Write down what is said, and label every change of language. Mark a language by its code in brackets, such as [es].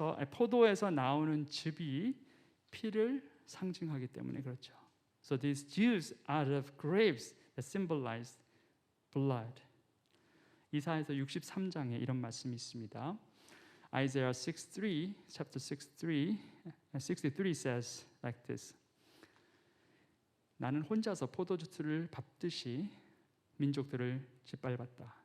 [ko] 포도에서 나오는 즙이 피를 상징하기 때문에 그렇죠. [en] So these juice out of grapes that symbolized blood. [ko] 이사야서 63장에 이런 말씀이 있습니다. [en] Isaiah 63, chapter 63 says like this. [ko] 나는 혼자서 포도주를 밟듯이 민족들을 짓밟았다.